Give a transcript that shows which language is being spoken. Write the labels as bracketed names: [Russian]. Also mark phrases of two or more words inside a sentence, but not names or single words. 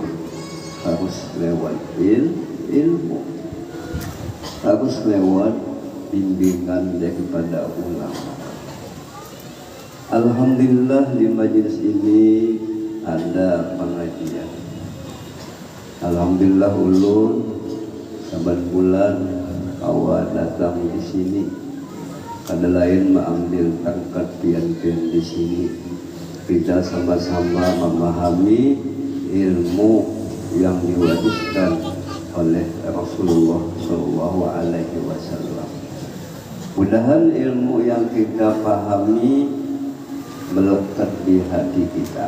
[Indonesian] Harus lewat ilmu, harus lewat bimbingan daripada ulama. Alhamdulillah di majelis ini ada pengajian. [Banjar] Alhamdulillah ulun saban bulan awal datang di sini. Kada lain mengambil tangkat pian-pian di sini. [Indonesian] Kita sama-sama memahami ilmu yang diwariskan oleh Rasulullah [Arabic] Shallallahu Alaihi Wasallam. [Indonesian] Mudahan ilmu yang kita pahami melekat di hati kita.